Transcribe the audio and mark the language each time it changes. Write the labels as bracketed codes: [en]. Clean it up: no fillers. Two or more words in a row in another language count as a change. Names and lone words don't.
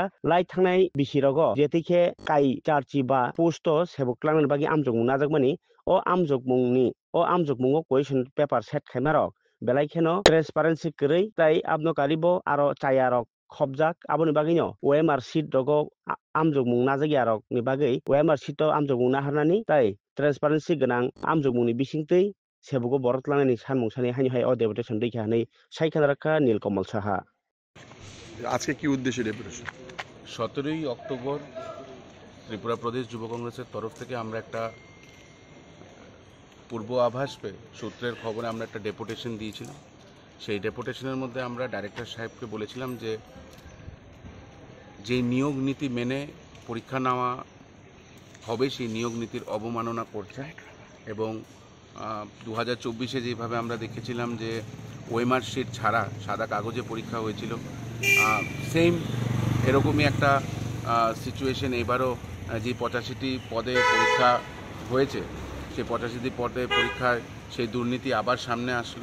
[trp] लाइ थांनाय बिसिरागो जेतैखे काई चार्ची बा पोस्ट सेबुक्लांनि बागि आमजोग नाजागमानि अ आमजोगमुंगो [en] question paper [trp] सेट खायमारक बेलायखेनो ट्रान्सपारेंसी करै ताई आबनो कारिबो आरो चायारक खबजाक आबोनि बागिनो [en] OMR sheet [trp] दगो आमजोगमुं नाजागियारक नि बागै [en] OMR sheet [trp] आमजोगमुं नाहारनानि ताई ट्रान्सपारेंसी गोनां आमजोगमुंनि बिसिंतै सेबुगो बरतलांनायनि सानमुंसानि हानिहाय अ डेपुटेशन दैखानै सायखानाराखा नीलकमल साहा [bn] আজকে কি উদ্দেশ্যে ডেপুটেশন? 17ই অক্টোবর ত্রিপুরা প্রদেশ যুব কংগ্রেসের তরফ থেকে আমরা একটা পূর্ব আভাস পেয়ে সূত্রের খবরে আমরা একটা ডেপুটেশন দিয়েছিলাম। সেই ডেপুটেশনের মধ্যে আমরা ডাইরেক্টর সাহেবকে বলেছিলাম যে নিয়োগ নীতি মেনে পরীক্ষা নেওয়া হবে সেই নিয়োগ নীতির অবমাননা করছে এবং 2024-এ যেভাবে আমরা দেখেছিলাম যে [en] OMR sheet [bn] ছাড়া সাদা কাগজে পরীক্ষা হয়েছিল, সেম এরকমই একটা সিচুয়েশন এবারও যে 85টি পদে পরীক্ষা হয়েছে সেই 85টি পদে পরীক্ষায় সেই দুর্নীতি আবার সামনে আসলো।